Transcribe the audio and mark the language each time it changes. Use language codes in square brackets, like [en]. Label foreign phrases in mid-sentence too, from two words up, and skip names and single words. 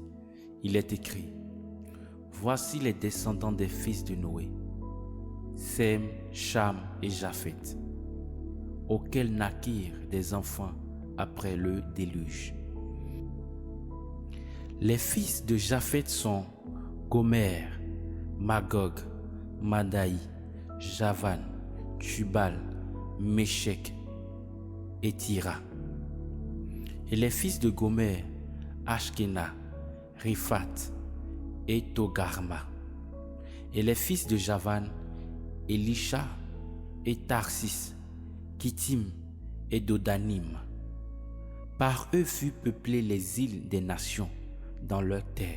[fr] Il est écrit: Voici les descendants des fils de Noé, Sem, Cham et Japheth. auquel naquirent des enfants après le déluge. Les fils de Japheth sont Gomer, Magog, Madaï, Javan, Tubal, Méchec et Tira. Et les fils de Gomer, Ashkena, Riphat et Togarma. Et les fils de Javan, Elisha et Tarsis, Kittim et Dodanim. Par eux furent peuplées les îles des nations dans leur terre.